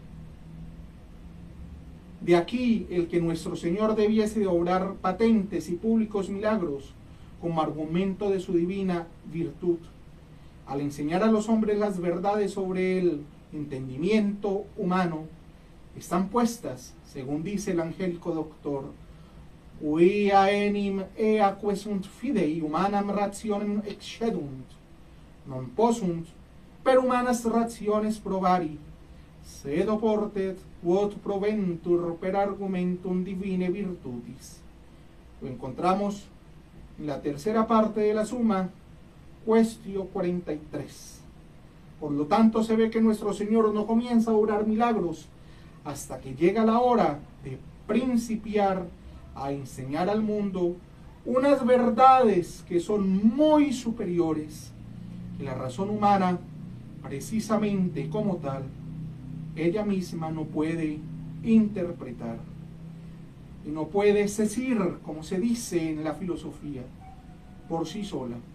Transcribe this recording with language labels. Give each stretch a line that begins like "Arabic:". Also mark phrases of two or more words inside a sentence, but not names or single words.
Spanish: De aquí el que nuestro Señor debiese de obrar patentes y públicos milagros como argumento de su divina virtud, al enseñar a los hombres las verdades sobre el entendimiento humano. Están puestas, según dice el angélico doctor,
Latin: uia enim ea quesunt fidei humanam rationem excedunt, non possunt per humanas rationes provari, sed oportet quod proventur per argumentum divine virtutis.
Spanish: Lo encontramos en la tercera parte de la suma, cuestio 43. Por lo tanto, se ve que nuestro Señor no comienza a obrar milagros hasta que llega la hora de principiar a enseñar al mundo unas verdades que son muy superiores, que la razón humana, precisamente como tal, ella misma no puede interpretar y no puede decir, como se dice en la filosofía, por sí sola.